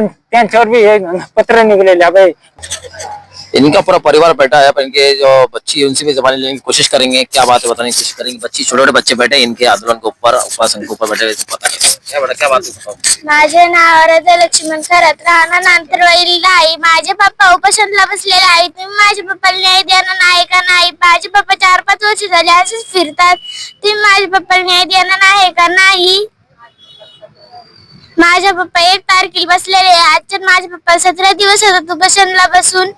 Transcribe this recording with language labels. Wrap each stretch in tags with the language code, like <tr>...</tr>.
<mr>त्यांच्यावर भी पत्र निकलेले भाई।</mr> <hi>इनका पूरा परिवार बैठा है, इनके जो बच्ची उनसे भी जबानी लेने की कोशिश करेंगे, क्या बात है बताने की कोशिश करेंगे। बच्ची छोटे बच्चे बैठे इनके आंदोलन के ऊपर, उपासन के ऊपर बैठे पता क्या बेटा क्या बात है?</hi> <mr>माझे नाव राजा लक्ष्मण खरात, राहणार नांतरवाडीला आहे। माझे पप्पा उपोषणाला बसलेले आहेत। तुम्ही माझ्या पप्पाला न्याय देणार नाही का? नाही, माझे पप्पा 4-5 वर्ष झाले असेच फिरतात। तुम्ही माझ्या पप्पाला न्याय देणार आहे का? नाही। माझे पप्पा 1 तारखेला बसलेले आहे। आजच्या माझे पप्पा 17 दिवस होतात उपोषणाला बसून।</mr>